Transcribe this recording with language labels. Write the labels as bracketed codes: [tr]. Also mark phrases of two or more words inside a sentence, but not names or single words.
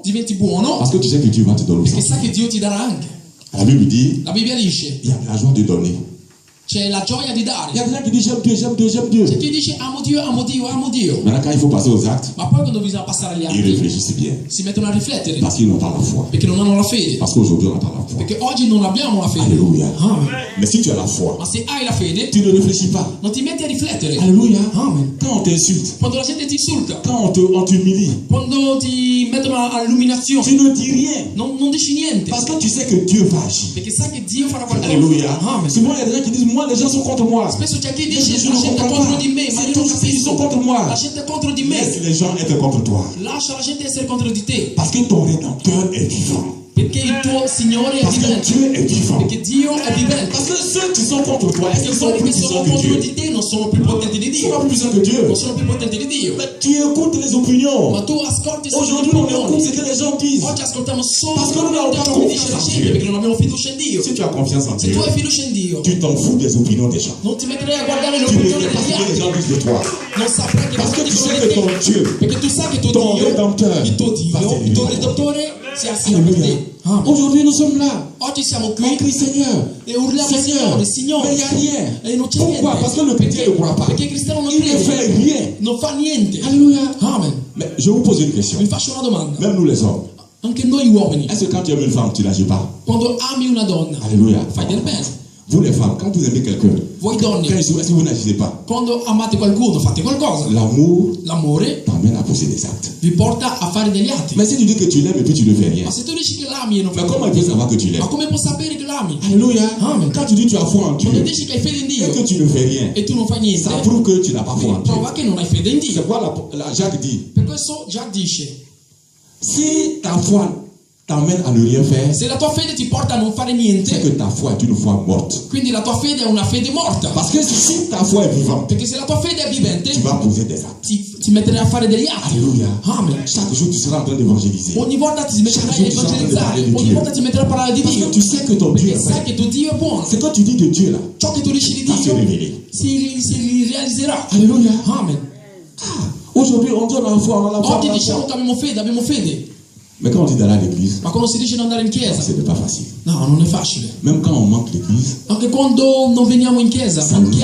[it] diventi buono, [fr] parce que tu sais que Dieu va te donner [it] perché [fr] ça. [it] sai che Dio ti darà anche. [fr] La Bible dit, [it] La Bibbia dice, [fr] il y a la joie de donner. [it] c'è la gioia di [fr] Il y [it] dare. [fr] a des gens qui disent j'aime Dieu, j'aime Dieu, j'aime Dieu. [it] C'è chi dice amo Dio, amo Dio, amo Dio. [fr] Maintenant quand il faut passer aux actes, [it] Ma poi quando bisogna passare agli [fr] ils [it] atti, [fr] réfléchissent bien. [it] si mettono a riflettere, [fr] Parce qu'ils n'ont pas la foi. [it] perché non hanno la fede. [fr] Parce qu'aujourd'hui on n'a pas la foi. [it] Perché oggi non abbiamo la fede. [fr] Alléluia. [it] Amen. [fr] Mais si tu as la foi, [it] Ma se hai la fede, [fr] tu ne réfléchis pas. [it] non ti metti a riflettere. [fr] Alléluia. [it] Amen. [fr] Quand on t'insulte, [it] Quando la gente ti insulta, [fr] quand on t'humilie, [it] quando ti mettono all'illuminazione, [fr] tu ne dis rien. [it] non dici niente. [fr] Parce que tu sais que Dieu va agir. [it] Perché sai che Dio farà qualcosa. [fr] Alléluia. [it] Amen. [fr] Souvent il y a des gens qui disent moi les gens sont contre moi. [it] Spesso c'è chi [fr] Mais [it] dice [fr] je [it] la [fr] ne [it] gente è [fr] comprends [it] contro [fr] pas. [it] di me, ma [fr] C'est [it] io non [fr] tous ceux qui sont contre [it] capisco. [fr] moi. [it] La gente è contro di me. [fr] Laisse les gens être contre toi. [it] Lascia la gente essere contro di te. [fr] Parce que ton rédempteur est vivant. [it] Perché il tuo Signore è [fr] Parce que [it] vivente. [fr] Dieu est vivant. [it] Perché Dio è vivente. [fr] Parce que ceux qui sont contre toi, est-ce [it] Perché [fr] qu'ils sont [it] quelli [fr] plus [it] che sono [fr] puissants que [it] contro [fr] Dieu? [it] di te non sono più potenti di [fr] Ils sont pas [it] Dio. [fr] plus puissants que Dieu. [it] Non sono più potenti di Dio. [fr] Mais tu écoutes les opinions. [it] Ma tu ascolti solo [fr] Aujourd'hui, [it] le [fr] on écoute [it] opinioni. [fr] ce que les gens disent. [it] Oggi ascoltiamo solo [fr] Parce que nous n'avons pas [it] ciò che dice la [fr] confiance en [it] gente, [fr] Dieu. [it] perché non abbiamo fiducia in Dio. [fr] Si tu as confiance en [it] Se Dieu, tu hai fiducia in Dio, [fr] tu t'en fous des opinions des gens. [it] non ti metterai a guardare le [fr] Tu ne [it] opinioni [fr] sais pas [it] degli [fr] ce que les [it] altri. [fr] gens disent de toi. [it] Non saprai che [fr] Parce que [it] cosa [fr] tu [it] dicono [fr] sais [it] di [fr] que ton [it] te. [fr] Dieu, [it] Perché tu sai che tuo [fr] ton [it] Dio, [fr] rédempteur, [it] il tuo [fr] va [it] Dio, [fr] t'aider. [it] il tuo Redentore si assieme per [fr] Alléluia. [it] te. Amen. [fr] Aujourd'hui, nous sommes là. [it] Oggi siamo [fr] On [it] qui [fr] crie Seigneur. [it] e urliamo [fr] Seigneur. [it] Signore, [fr] Mais il n'y a rien. [it] E non c'è [fr] Pourquoi? [it] niente. [fr] Parce que le chrétien ne croit pas. [it] Perché il cristiano non [fr] Il ne [it] crede, [fr] fait rien. [it] non fa niente. [fr] Alléluia. [it] Amen. [fr] Mais je vous pose une question. [it] Vi faccio una domanda. [fr] Même nous les hommes. [it] Anche noi uomini, [fr] Est-ce que quand tu aimes une femme, tu n'agis pas? [it] quando ami una donna, [fr] Alléluia. [it] fai del bene. [fr] Vous les femmes, quand vous aimez quelqu'un, [it] Voi [fr] quand [it] donne, [fr] est-ce que vous n'agissez pas? [it] quando amate qualcuno, fate qualcosa. [fr] L'amour [it] L'amore [fr] t'emmène à poser des actes. [it] vi porta a fare degli atti. [fr] Mais si tu dis que tu l'aimes et puis tu ne fais rien, [it] Ma se tu dici che l'ami e non [fr] mais [it] fai [fr] comment il [it] niente, [fr] peut savoir que tu l'aimes? [it] ma come può sapere che l'ami? [fr] Alléluia. [it] Amen. [fr] Quand tu dis tu as foi en Dieu [it] Quando dici che hai fede in [fr] et [it] Dio [fr] que tu ne fais rien, [it] e tu non fai niente, [fr] ça prouve que tu n'as pas foi en Dieu. [it] prova che non hai fede in [fr] C'est [it] Dio. [fr] quoi Jacques dit? [it] Per questo Già dice, [fr] Si ta foi t'emmène à ne rien faire, [it] se la tua fede ti porta a non fare [fr] c'est [it] niente, [fr] que ta foi est une foi morte. [it] quindi la tua fede è una fede morta. [fr] Parce que si ta foi est vivante, [it] Perché se la tua fede è vivente, [fr] tu vas poser des actes. [it] ti metterai a fare degli atti. [fr] Alléluia. [it] Amen. [fr] Chaque jour, tu seras en train d'évangéliser. [it] Ogni volta ti metterai a evangelizzare, ogni volta ti metterai a parlare di [fr] Parce [it] Dio. [fr] que tu sais que ton Dieu [it] Perché [fr] est [it] sai [fr] vrai. [it] che tuo Dio è buono. [fr] Ce que tu dis de Dieu là, [it] Ciò che tu dici di [fr] va se [it] Dio [fr] révéler. [it] si realizzerà. [fr] Alléluia. [it] Amen. [fr] Aujourd'hui, on dit on a la foi, on a la foi. [it] Oggi [fr] on a la [it] diciamo [fr] foi. [it] che abbiamo fede. [fr] Mais quand on dit d'aller à l'église, [it] Ma quando si dice di andare in chiesa, [fr] ce n'est pas facile. [it] no, non è facile. [fr] Même quand on manque l'église, [it] Anche quando non veniamo in chiesa, [fr] ça nous